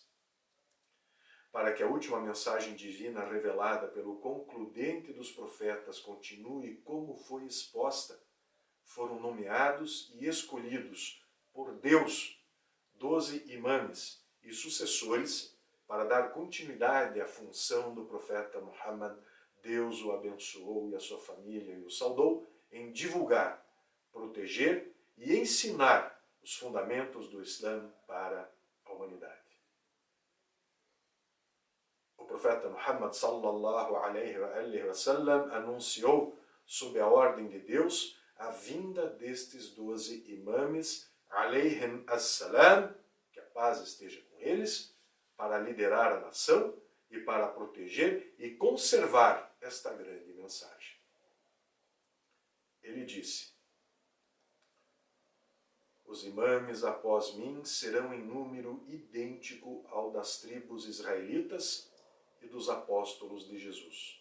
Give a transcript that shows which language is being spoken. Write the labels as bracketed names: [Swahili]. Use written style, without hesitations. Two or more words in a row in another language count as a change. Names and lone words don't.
[Portuguese] Para que a última mensagem divina revelada pelo concludente dos profetas continue como foi exposta, foram nomeados e escolhidos por Deus 12 imames e sucessores para dar continuidade à função do profeta Muhammad. Deus o abençoou e a sua família e o saudou em divulgar, proteger e ensinar o os fundamentos do Islã para a humanidade. O profeta Muhammad [Arabic] صلى الله عليه وسلم [Portuguese] anunciou, sob a ordem de Deus, a vinda destes 12 imames, [Arabic] عليهم السلام, [Portuguese] que a paz esteja com eles, para liderar a nação e para proteger e conservar esta grande mensagem. Ele disse: os imames após mim serão em número idêntico ao das tribos israelitas e dos apóstolos de Jesus.